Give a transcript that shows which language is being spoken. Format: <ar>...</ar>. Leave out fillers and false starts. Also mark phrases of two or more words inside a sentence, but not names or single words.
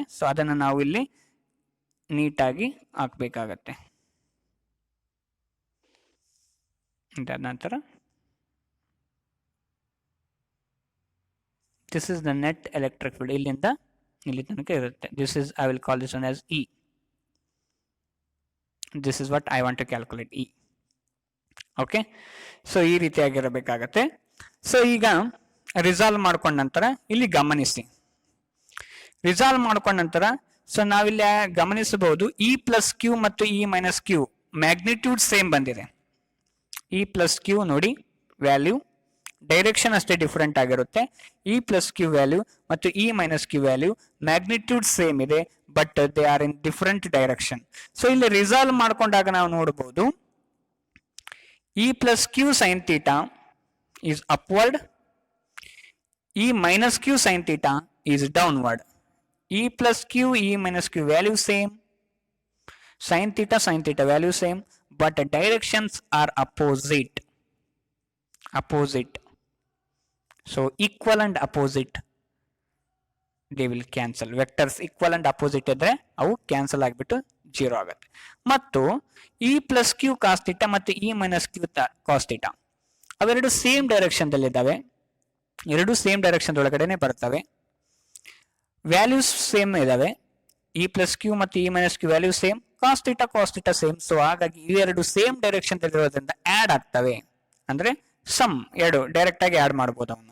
<kn>ಸೊ ಅದನ್ನು ನಾವು ಇಲ್ಲಿ ನೀಟಾಗಿ ಹಾಕ್ಬೇಕಾಗತ್ತೆ. ಇದಾದ ನಂತರ</kn> <en>this is the net electric field,</en> <kn>ಇಲ್ಲಿಂದ ಇಲ್ಲಿ ತನಕ ಇರುತ್ತೆ.</kn> <en>this is I will call this one as E. This is what I want to calculate E.</en> <kn>ಓಕೆ, ಸೊ ಈ ರೀತಿಯಾಗಿರಬೇಕಾಗತ್ತೆ. ಸೊ ಈಗ ರಿಸಾಲ್ವ್ ಮಾಡ್ಕೊಂಡ ನಂತರ ಇಲ್ಲಿ ಗಮನಿಸಿ, ರಿಸಾಲ್ವ್ ಮಾಡ್ಕೊಂಡ ನಂತರ ಸೊ ನಾವಿಲ್ಲಿ ಗಮನಿಸಬಹುದು</kn> <en>E plus q</en> <kn>ಮತ್ತು</kn> <en>E minus q magnitude same</en> <kn>ಬಂದಿದೆ.</kn> <en>E plus q</en> <kn>ನೋಡಿ ವ್ಯಾಲ್ಯೂ, ಡೈರೆಕ್ಷನ್ ಅಷ್ಟೇ ಡಿಫರೆಂಟ್ ಆಗಿರುತ್ತೆ.</kn> <en>E plus q value</en> <kn>ಮತ್ತು</kn> <en>E minus q value magnitude same</en> <kn>ಇದೆ,</kn> <en>but they are in different direction.</en> <kn>ಸೊ ಇಲ್ಲಿ ರಿಸಾಲ್ವ್ ಮಾಡ್ಕೊಂಡಾಗ ನಾವು ನೋಡಬಹುದು</kn> <en>E plus q sin theta is upward, E minus q sin theta is downward. E plus q, E minus q value same. Sin theta value same, but the directions are opposite. So equal and opposite, they will cancel. Vectors equal and opposite</en> <kn>ಇದ್ರೆ ಅವು ಕ್ಯಾನ್ಸಲ್ ಆಗಿಬಿಟ್ಟು 0 ಆಗುತ್ತೆ. ಮತ್ತು</kn> <en>E plus q cos theta</en> <kn>ಮತ್ತು</kn> <en>E minus q cos theta</en> <kn>ಅವೆರಡು</kn> <en>same direction</en> <kn>ದಲ್ಲಿದ್ದಾವೆ. ಎರಡು</kn> <en>same direction</en> <kn>ಒಳಗಡೆನೆ ಬರ್ತವೆ.</kn> <en>values same</en> <kn>ಇದಾವೆ.</kn> <en>E plus q ಮತ್ತು E minus q value same, cos theta ಸೇಮ್.</en> <kn>ಸೊ ಹಾಗಾಗಿ ಇವೆರಡು</kn> <en>same direction</en> <kn>ದಲ್ಲಿರೋದ್ರಿಂದ ಆಡ್ ಆಗ್ತವೆ. ಅಂದ್ರೆ ಸಮ್ ಎರಡು ಡೈರೆಕ್ಟ್ ಆಗಿ ಆಡ್ ಮಾಡಬಹುದು ಅವನ್ನ.</kn>